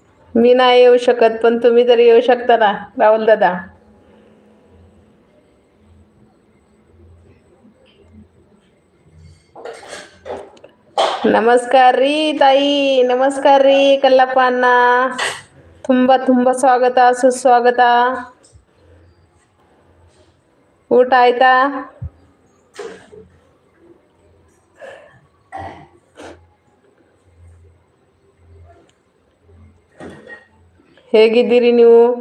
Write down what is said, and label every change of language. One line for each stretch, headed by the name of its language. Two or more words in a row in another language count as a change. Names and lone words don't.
Marathi: मी नाही येऊ शकत, पण तुम्ही तरी येऊ शकता ना राहुल दादा.
Kannada: नमस्कार ರೀ ತಾಯಿ, ನಮಸ್ಕಾರ ರೀ ಕಲ್ಲಪ್ಪ ಅಣ್ಣ. ತುಂಬಾ ತುಂಬಾ ಸ್ವಾಗತ, ಸುಸ್ವಾಗತ. ಊಟ ಆಯ್ತಾ? ಹೇಗಿದ್ದೀರಿ ನೀವು?